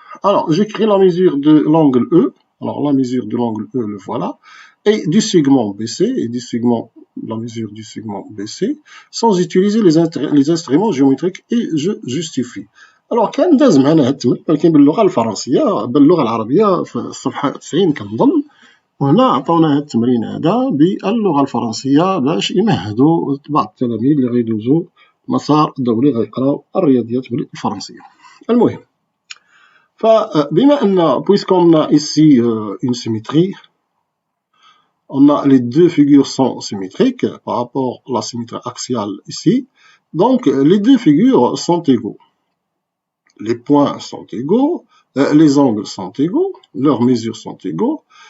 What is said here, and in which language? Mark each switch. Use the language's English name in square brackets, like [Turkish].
[French] Alors, j'écris la mesure de l'angle E. Alors, la mesure de l'angle E, le voilà. Et du segment BC, et du segment, la mesure du segment BC, sans utiliser les instruments géométriques, et je justifie. [Arabic] Alors, كان داز معنا هاد التمرين ولكن باللغة الفرنسية باللغة العربية في الصفحة 90 كنظن، وهنا عطاونا هاد التمرين هذا باللغة الفرنسية باش يمهدوا بعض التلاميذ اللي غيدوزوا مسار دولي غيقراو الرياضيات بالفرنسية. المهم، فبما أن [French] puisqu'on a ici une symétrie, on a les deux figures sont symétriques par rapport à la symétrie axiale ici, donc les deux figures sont égaux. Les points sont égaux, les angles sont égaux, leurs mesures sont égaux.